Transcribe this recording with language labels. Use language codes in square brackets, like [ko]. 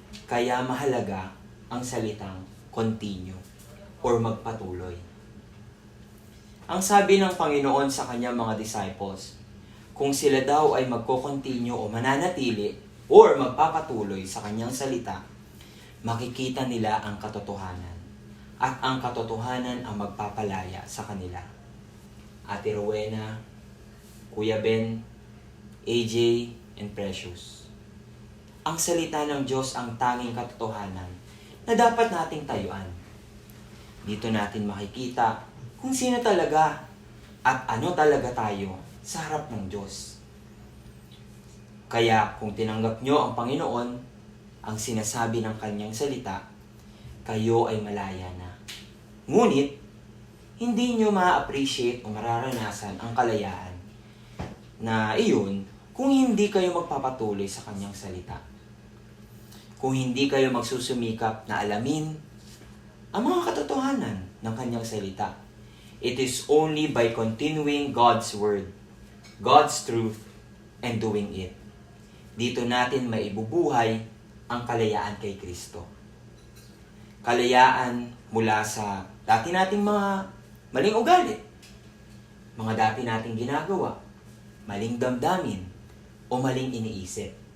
[tl] Kaya mahalaga ang salitang continue or magpatuloy. Ang sabi ng Panginoon sa kanyang mga disciples, kung sila daw ay magko-continue o mananatili or magpapatuloy sa kanyang salita, makikita nila ang katotohanan. At ang katotohanan ang magpapalaya sa kanila. Ate Rowena, Kuya Ben, AJ, and Precious. Ang salita ng Diyos ang tanging katotohanan na dapat nating tayuan. Dito natin makikita kung sino talaga at ano talaga tayo sa harap ng Diyos. Kaya kung tinanggap nyo ang Panginoon, ang sinasabi ng kanyang salita, kayo ay malaya na. Ngunit, hindi nyo ma-appreciate o mararanasan ang kalayaan na iyon kung hindi kayo magpapatuloy sa kanyang salita. Kung hindi kayo magsusumikap na alamin ang mga katotohanan ng kanyang salita. [en] It is only by continuing God's word, God's truth, and doing it. [tl] Dito natin maibubuhay ang kalayaan kay Kristo. Kalayaan mula sa dati nating mga maling ugali, mga dati nating ginagawa, maling damdamin, o maling iniisip.